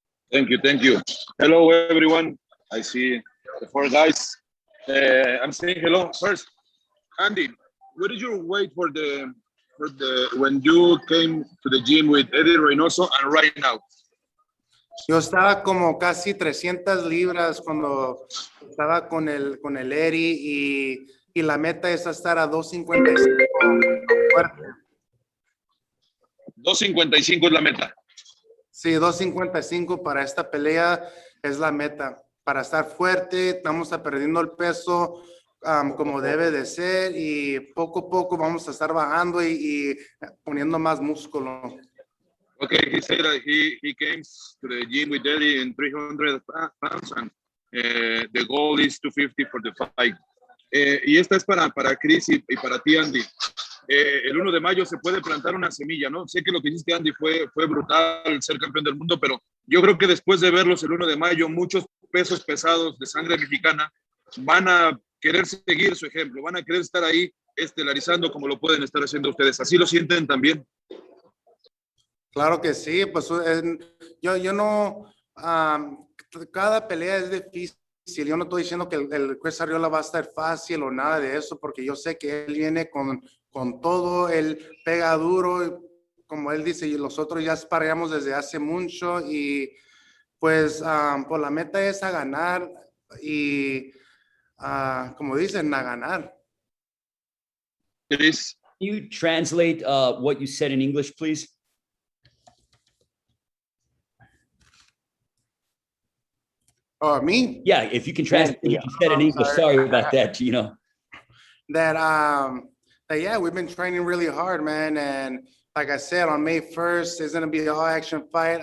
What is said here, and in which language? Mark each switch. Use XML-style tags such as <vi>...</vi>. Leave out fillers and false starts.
<en>Thank you. Hello, everyone. I see the four guys. I'm saying hello. First, Andy, what did you wait for the when you came to the gym with Eddie Reynoso and right now?</en> <es>Yo estaba como casi 300 libras cuando estaba con el Eddie y la meta es estar a 255 fuerte. 255 es la meta. Sí, 255 para esta pelea es la meta. Para estar fuerte, vamos a perdiendo el peso como debe de ser y poco a poco vamos a estar bajando y poniendo más músculo.</es> <en>Okay, he said that he came to the gym with Eddie in 300 pounds and the goal is 250 for the fight.</en> <es>Y esta es para Chris y para ti, Andy. El 1 de mayo se puede plantar una semilla, ¿no? Sé que lo que hiciste, Andy, fue brutal, ser campeón del mundo, pero yo creo que después de verlos el 1 de mayo, muchos pesos pesados de sangre mexicana van a querer seguir su ejemplo, van a querer estar ahí estelarizando como lo pueden estar haciendo ustedes. ¿Así lo sienten también? Claro que sí, pues yo no, cada pelea es difícil. Yo no estoy diciendo que el Chris Arreola va a estar fácil o nada de eso, porque yo sé que él viene con todo, él pega duro, como él dice, y nosotros ya sparreamos desde hace mucho y pues la meta es a ganar y como dicen, a ganar.</es> <en>Can you translate what you said in English, please? Oh, me? Yeah, if you can translate what you said in English. Sorry about that, Gino. That yeah, we've been training really hard, man, and like I said, on May 1st, it's gonna be an all-action fight.</en>